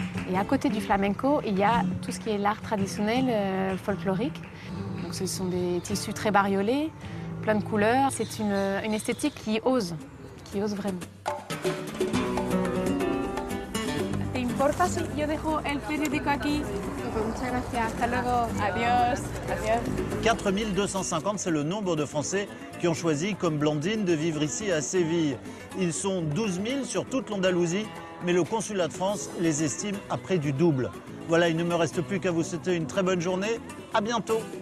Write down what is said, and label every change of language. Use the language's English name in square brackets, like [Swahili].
[French] Et à côté du flamenco, il y a tout ce qui est l'art traditionnel folklorique. Donc, ce sont des tissus très bariolés, plein de couleurs. C'est une esthétique qui ose vraiment. [Spanish] ¿Te importa si yo dejo el periódico aquí? Muchas gracias. Hasta luego. Adiós. Adiós. [French] 4250, c'est le nombre de Français qui ont choisi, comme Blandine, de vivre ici à Séville. Ils sont 12 000 sur toute l'Andalousie, mais le consulat de France les estime à près du double. Voilà, il ne me reste plus qu'à vous souhaiter une très bonne journée. À bientôt.